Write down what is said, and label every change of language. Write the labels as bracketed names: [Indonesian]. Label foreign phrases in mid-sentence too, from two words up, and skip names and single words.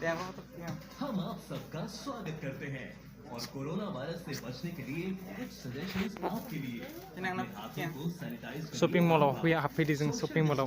[Indonesian] Yang apa tuh? Yang [Hindi] हम आप सबका स्वागत करते हैं और कोरोना वायरस से बचने के लिए कुछ सजेशंस आपके लिए [Indonesian] Ini yang [Hindi] अपने [Indonesian] apa? [Hindi] हाथों [Indonesian] Yang [Hindi] को सैनिटाइज करिए [English] Shopping mall [Hindi] और [English] we have it in shopping mall.